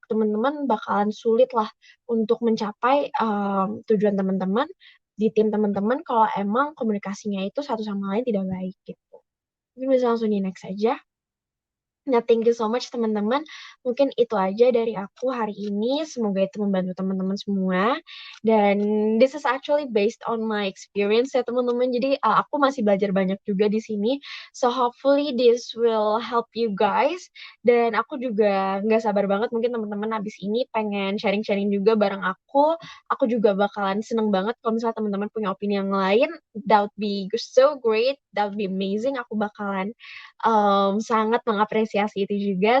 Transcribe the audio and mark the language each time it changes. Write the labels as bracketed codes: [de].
[id] Teman-teman bakalan sulit lah untuk mencapai tujuan teman-teman di tim teman-teman kalau emang komunikasinya itu satu sama lain tidak baik gitu. Mungkin bisa langsung di next aja. Nah, [en] thank you so much [id] teman-teman. Mungkin itu aja dari aku hari ini. Semoga itu membantu teman-teman semua. Dan [en] this is actually based on my experience [id] ya teman-teman. Jadi aku masih belajar banyak juga di sini. [en] So hopefully this will help you guys. [id] Dan aku juga nggak sabar banget mungkin teman-teman habis ini pengen sharing-sharing juga bareng aku. Aku juga bakalan seneng banget kalau misalnya teman-teman punya opini yang lain. [en] That would be so great. That would be amazing. [id] Aku bakalan sangat mengapresiasi itu juga.